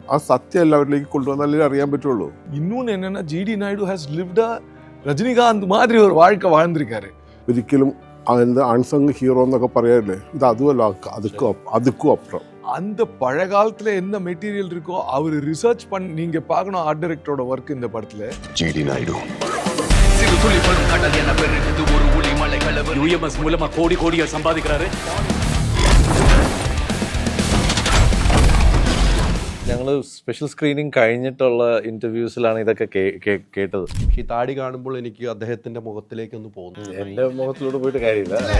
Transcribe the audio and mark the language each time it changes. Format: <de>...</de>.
<ml>ആ സത്യം എല്ലാവരിലേക്ക് കൊണ്ടുവന്നാലേ അറിയാൻ പറ്റുള്ളൂ.</ml> <ta>இன்னொன்னு என்னன்னா ஜிடி நாயுடு</ta> <en>has lived a</en> <ta>ரஜினிகாந்த் மாதிரி ஒரு வாழ்க்கை வாழ்ந்திருக்காரு.</ta> <ml>ഒരിക്കലും അതിൻ്റെ അൺസങ് ഹീറോ എന്നൊക്കെ പറയാറില്ലേ, ഇത് അതുമല്ല, അതുക്കും അപ്പുറം.</ml> <ta>அந்த பழைய காலத்துல என்ன மெட்டீரியல் இருக்கோ அவர் ரிசர்ச் பண்ணி நீங்க பார்க்கணும். ஆர்ட் டைரக்டரோட ஒர்க் இந்த படத்துல. ஜிடி நாயுடு UMS மூலமா கோடியா சம்பாதிக்கிறாரு.</ta> <ml>ഞങ്ങൾ സ്പെഷ്യൽ സ്ക്രീനിങ് കഴിഞ്ഞിട്ടുള്ള ഇന്റർവ്യൂസിലാണ് ഇതൊക്കെ കേട്ടത്. ഈ താടി കാണുമ്പോൾ എനിക്ക് അദ്ദേഹത്തിന്റെ മുഖത്തിലേക്ക് ഒന്ന് പോകുന്നു. എന്റെ മുഖത്തിലൂടെ പോയിട്ട് കാര്യമില്ല.</ml>